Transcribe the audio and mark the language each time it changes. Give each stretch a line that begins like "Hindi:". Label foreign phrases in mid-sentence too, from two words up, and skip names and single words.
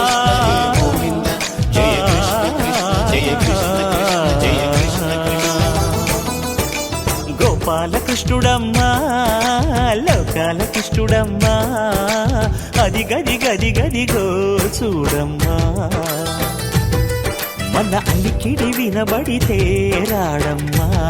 Hindi: कृष्ण हे गोविंद जय कृष्ण कृष्ण जय कृष्ण कृष्ण
Telugu: గోపాల కృష్ణుడమ్మా లోకాల కృష్ణుడమ్మా అది గది గది గదిగో చూడమ్మా మన అలికిడి వినబడితే రాడమ్మా